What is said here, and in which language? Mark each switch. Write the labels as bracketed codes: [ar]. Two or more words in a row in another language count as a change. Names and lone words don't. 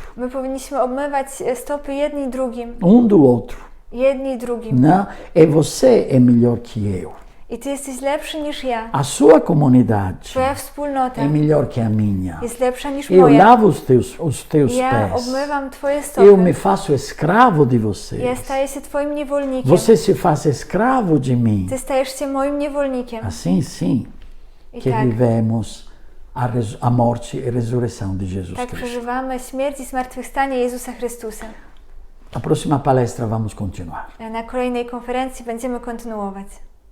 [pl] My powinniśmy obmywać stopy jedni drugim. [pt] Um do outro. [pl] Jedni drugim. [pt] Não? E você é melhor que eu. [pl] I ty jesteś lepszy niż ja. [pt] A sua comunidade [pl] Twoja wspólnota [pt] é melhor que a minha. [pl] jest lepsza niż [pt] Eu [pl] moja. [pt] lavo os teus [pl] Ja [pt] pés. [pl] obmywam twoje [pt] Eu [pl] stopy. [pt] me faço escravo de [pl] Ja [pt] vocês. [pl] staję się twoim niewolnikiem. [pt] Você se faz escravo de mim. [pl] Ty stajesz się moim niewolnikiem. [pt] Assim sim [pl] I [pt] que [pl] tak, [pt] vivemos a morte e ressurreição de Jesus [pl] tak [pt] Cristo. [pl] przeżywamy śmierć i zmartwychwstanie Jezusa Chrystusa. [pt] Na próxima palestra vamos continuar. [pl] Na kolejnej konferencji będziemy kontynuować.